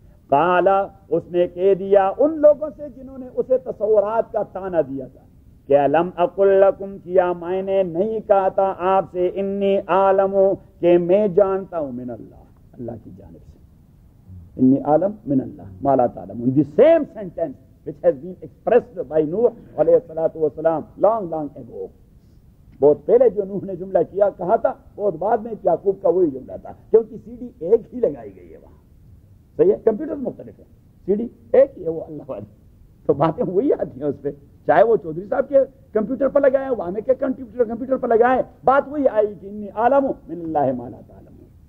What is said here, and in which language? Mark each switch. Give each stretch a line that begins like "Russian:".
Urdu: قالا، اس نے کہہ دیا ان لوگوں سے جنہوں نے اسے تصورات کا تانا دیا تھا کہ
Arabic: الم اقل لکم،
Urdu: کیا میں نے نہیں کہا تھا آپ سے،
Arabic: انی عالم، کہ میں جانتا ہوں، من اللہ، اللہ کی جانب سے، انی عالم من اللہ ما لا تعلمون.
English: The same sentence which has been expressed by Nuh علیہ الصلوۃ والسلام long ago.
Urdu: بہت پہلے جو نوح نے جملہ کہا تھا، بہت بعد میں یعقوب کا وہی جملہ تھا، کیونکہ سی ڈی ایک ہی لگائی گئی ہے وہاں. صحیح ہے، کمپیوٹر مختلف ہے، سی ڈی ایک ہی ہے وہ اللہ والی، تو باتیں وہی آتی ہیں اس پہ، چاہے وہ چودھری صاحب کے کمپیوٹر پر لگائے، وہاں کے کمپیوٹر پر لگائے، بات وہی آئی کہ
Arabic: انی عالم من اللہ ما لا تعلمون.